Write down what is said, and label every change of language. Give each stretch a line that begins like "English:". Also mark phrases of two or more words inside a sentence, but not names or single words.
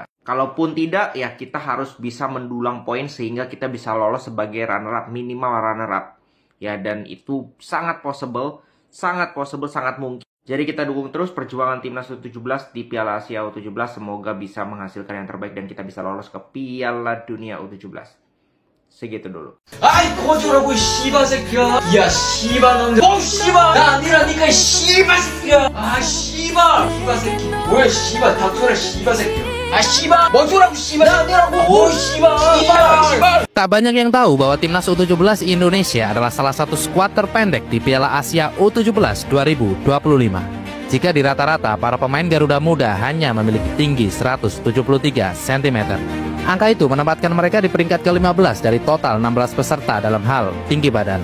Indonesian: Kalaupun tidak ya kita harus bisa mendulang poin sehingga kita bisa lolos sebagai
English: runner up,
Indonesian: minimal
English: runner up.
Indonesian: Ya, dan itu sangat possible, sangat mungkin. Jadi kita dukung terus perjuangan timnas U17 di Piala Asia U17. Semoga bisa menghasilkan yang terbaik dan kita bisa lolos ke Piala Dunia U17. Segitu dulu.
Korean: 아이 꺼져라고 씨발 새끼야. 야 씨발 놈들. 씨발. 나 아니라니까 씨발 새끼야. 아 씨발. 씨발 새끼. 뭐야 씨발 닥쳐라 씨발 새끼야. 아 씨발. 멈춰라고 씨발. 나 아니라고. 오 씨발.
Indonesian: Tak banyak yang tahu bahwa timnas U17 Indonesia adalah salah satu skuad terpendek di Piala Asia U17 2025. Jika di rata-rata, para pemain Garuda Muda hanya memiliki tinggi 173 cm. Angka itu menempatkan mereka di peringkat ke-15 dari total 16 peserta dalam hal tinggi badan.